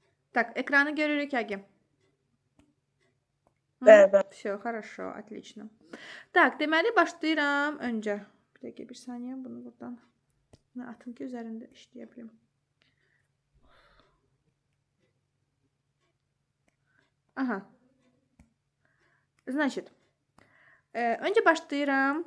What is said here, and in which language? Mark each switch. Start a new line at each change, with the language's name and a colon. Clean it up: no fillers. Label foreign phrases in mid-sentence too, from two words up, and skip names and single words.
Azerbaijani: Так, экранı görürük Agi. Bəli.
Russian: Все, хорошо, отлично.
Azerbaijani: Tak, deməli başlayıram öncə. Bir dəqiqə, bir saniyə bunu buradan atım ki, üzərində işləyə bilim. Aha. Значит, öncə başlayıram.